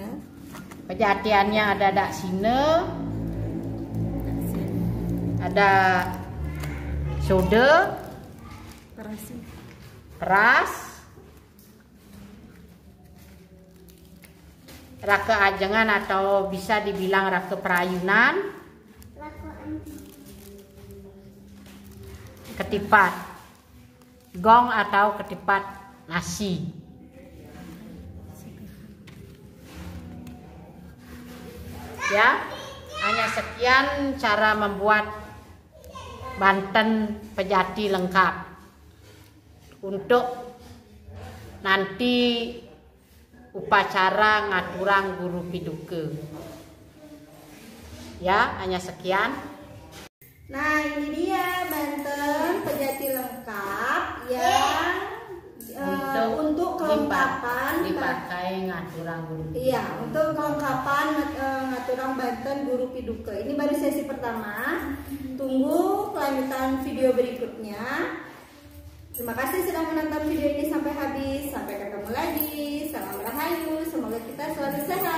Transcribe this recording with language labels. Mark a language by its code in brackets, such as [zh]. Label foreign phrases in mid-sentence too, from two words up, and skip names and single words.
[id] Pejatiannya ada daksine, ada soda, peras, rake ajengan atau bisa dibilang rake perayunan, ketipat gong atau ketipat nasi. Ya, hanya sekian cara membuat Banten pejati lengkap untuk nanti upacara ngaturang guru piduke. Ya, hanya sekian. Nah, ini dia Banten pejati lengkap yang untuk kelengkapan dipakai ngaturang guru. Iya, untuk kelengkapan ngaturang Banten guru piduke. Ini baru sesi pertama. Tunggu kelanjutan video berikutnya. Terima kasih sudah menonton video ini sampai habis. Sampai ketemu lagi. Salam rahayu. Semoga kita selalu sehat.